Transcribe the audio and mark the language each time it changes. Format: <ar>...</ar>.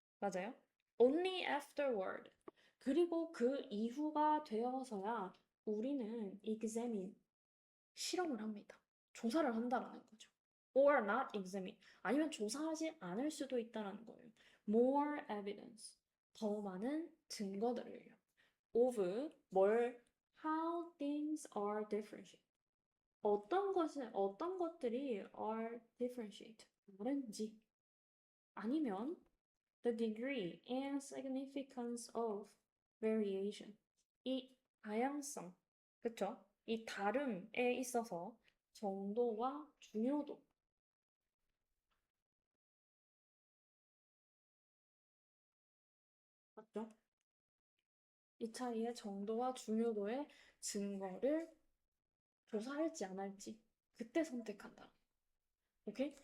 <ko>맞아요?</ko> <en>Only afterward.</en> <ko>그리고 그 이후가 되어서야 우리는 examine, 실험을 합니다. 조사를 한다라는 거죠.</ko> <en>Or not examine.</en> <ko>아니면 조사하지 않을 수도 있다라는 거예요.</ko> <en>More evidence.</en> <ko>더 많은 증거들을요.</ko> <en>Of how things are differentiate.</en> <ko>어떤 것들이</ko> <en>are differentiate.</en> <ko>다른지. 아니면</ko> <en>the degree and significance of variation.</en> <ko>이 다양성. 그쵸? 이 다름에 있어서 정도와 중요도. 맞죠? 이 차이의 정도와 중요도의 증거를 조사할지 안 할지 그때 선택한다. 오케이?</ko>